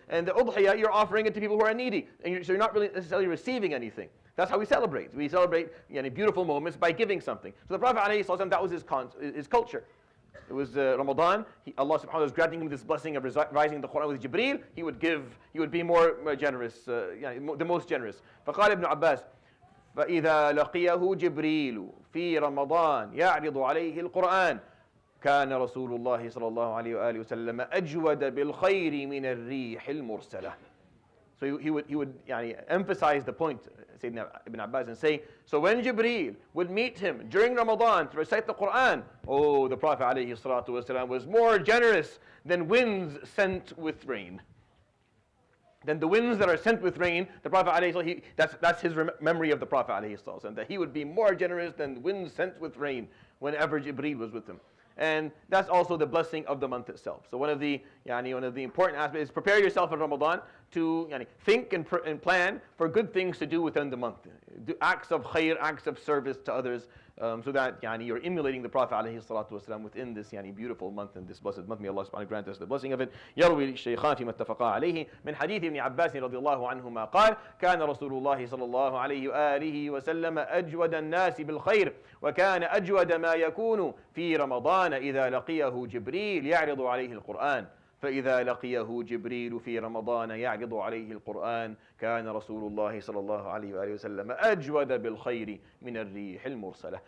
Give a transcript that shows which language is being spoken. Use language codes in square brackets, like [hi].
[en] And the udhiyah, you're offering it to people who are needy. And so you're not really necessarily receiving anything. That's how we celebrate. We celebrate beautiful moments by giving something. So the Prophet ﷺ, that was his culture. It was Ramadan. Allah subhanahu wa ta'ala was granting him this blessing of revising the Qur'an with Jibreel. He would be more generous, the most generous. [ar] فقال ابن عباس فإذا لقيه جبريل في رمضان يعرض عليه القرآن كان رسول الله صلى الله عليه وآله وسلم أجود بالخير من الريح المرسلة. [en] So he would emphasize the point, Sayyidina Ibn Abbas, and say, so when Jibreel would meet him during Ramadan to recite the Qur'an, the Prophet ﷺ was more generous than winds sent with rain. Then the winds that are sent with rain, the Prophet ﷺ, that's his memory of the Prophet ﷺ, that he would be more generous than winds sent with rain whenever Jibreel was with him. And that's also the blessing of the month itself. So one of the important aspects is prepare yourself in Ramadan to think and plan for good things to do within the month. Do acts of khair, acts of service to others, so that you're emulating the Prophet ﷺ within this beautiful month and this blessed month. May Allah subhanahu wa ta'ala grant us the blessing of it. [ar] يروي الشيخان فيما اتفقا عليه من حديث ابن عباس رضي الله عنهما قال كان رسول الله صلى الله عليه وآله وسلم أجود الناس بالخير وكان أجود ما يكون في رمضان إذا لقيه جبريل يعرض عليه القرآن فإذا لقيه جبريل في رمضان يعرض عليه القرآن كان رسول الله صلى الله عليه وآله وسلم أجود بالخير من الريح المرسلة.